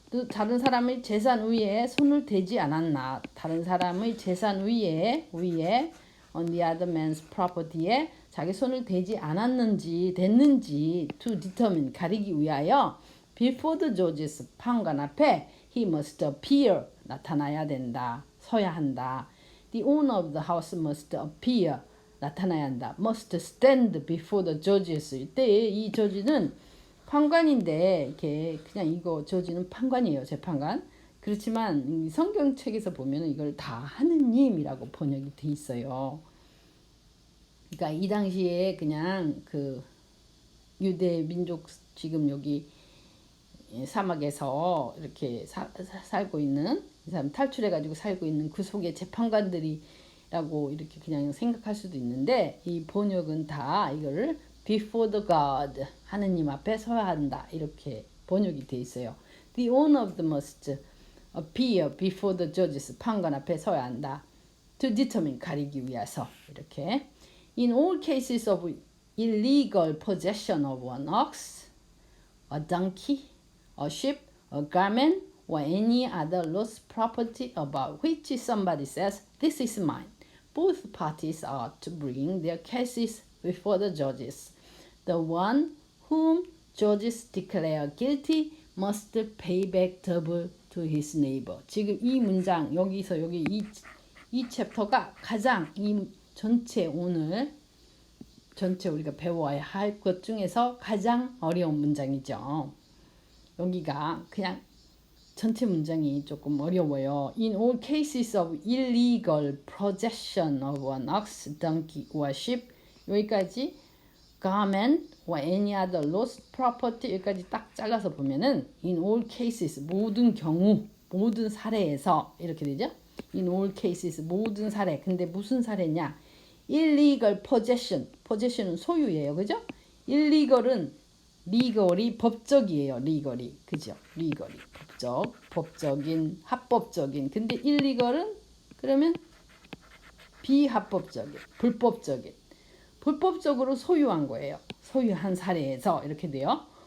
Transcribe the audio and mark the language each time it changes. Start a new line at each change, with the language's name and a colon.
Korean: 다른 사람의 재산 위에 손을 대지 않았나. 다른 사람의 재산 위에
English: on the other man's property
Korean: 에 자기 손을 대지 않았는지 됐는지
English: to determine,
Korean: 가리기 위하여
English: before the judges,
Korean: 판관 앞에
English: he must appear,
Korean: 나타나야 된다. 서야 한다.
English: The owner of the house must appear,
Korean: 나타나야 한다.
English: must stand before the judges.
Korean: 이때 이 저지는 판관인데 이렇게 그냥 이거 저지는 판관이에요. 재판관. 그렇지만 성경책에서 보면 이걸 다 하느님이라고 번역이 돼 있어요. 그러니까 이 당시에 그냥 그 유대 민족 지금 여기 사막에서 이렇게 살고 있는 이 사람 탈출해가지고 살고 있는 그 속에 재판관들이라고 이렇게 그냥 생각할 수도 있는데 이 번역은 다 이거를
English: before the God,
Korean: 하느님 앞에 서야 한다 이렇게 번역이 돼 있어요.
English: The owner of the must appear before the judges,
Korean: 판관 앞에 서야 한다.
English: To determine,
Korean: 가리기 위해서 이렇게.
English: In all cases of illegal possession of an ox, a donkey, a sheep, a garment, or any other lost property about which somebody says, this is mine, both parties are to bring their cases before the judges. The one whom judges declare guilty must pay back double to his neighbor.
Korean: 지금 이 문장 여기서 여기 이 챕터가 가장 이 전체 오늘 전체 우리가 배워야 할 것 중에서 가장 어려운 문장이죠. 여기가 그냥 전체 문장이 조금 어려워요.
English: In all cases of illegal possession of an ox, donkey or sheep, 여기까지 garment or any other lost property
Korean: 여기까지 딱 잘라서 보면은
English: in all cases,
Korean: 모든 경우, 모든 사례에서 이렇게 되죠.
English: In all cases,
Korean: 모든 사례. 근데 무슨 사례냐? illegal possession, possession은 소유예요. 그죠? illegal은 legal이 법적이에요. legal이. 그죠? legal이. 법적인, 합법적인. 근데 illegal은 그러면 비합법적인, 불법적인. 불법적으로 소유한 거예요. 소유한 사례에서 이렇게 돼요.